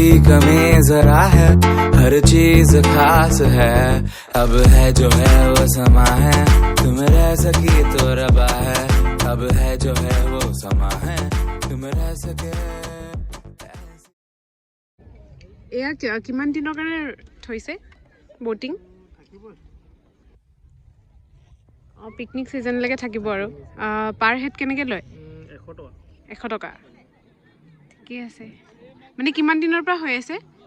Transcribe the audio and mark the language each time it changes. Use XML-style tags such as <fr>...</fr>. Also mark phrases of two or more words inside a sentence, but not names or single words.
<hi>कमी जरा है, हर चीज खास है, अब है जो है वो समा है, तुम रह सकी तो रबा है, अब है जो है वो समा है, तुम रह सके।</hi> <as>এয়া কিমান দিনৰ কাৰণে থৈছে বটিং? পিকনিক ছিজনলৈকে থাকিব। আৰু</as> <en>per head</en> <as>কেনেকৈ লয়? 100 টকা। ঠিকেই আছে। মানে কিমান দিনৰ পৰা হৈ আছে?</as>